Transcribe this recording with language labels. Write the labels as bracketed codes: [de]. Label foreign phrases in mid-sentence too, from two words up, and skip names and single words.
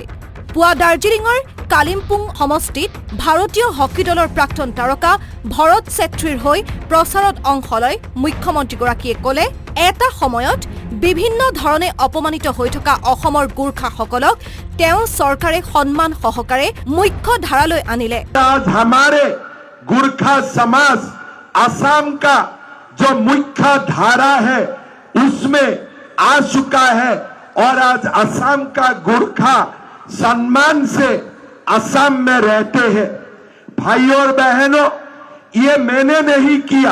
[as] পুৱা দাৰ্জিলিঙৰ কালিমপুং সমষ্টিত ভাৰতীয় হকী দলৰ প্ৰাক্তন তাৰকা ভৰত ছেত্ৰীৰ হৈ প্ৰচাৰত অংশ লয় মুখ্যমন্ত্ৰীগৰাকীয়ে ক'লে, এটা সময়ত বিভিন্ন ধৰণে অপমানিত হৈ থকা অসমৰ গোৰ্খাসকলক তেওঁ চৰকাৰে সন্মান সহকাৰে মুখ্য ধাৰালৈ আনিলে। [hi] हमारे गोरखा समाज असम का जो मुख्य धारा है उसमें आ चुका है और आज असम का गोरखा सम्मान से असम में रहते हैं। भाइयों और बहनों, ये मैंने नहीं किया।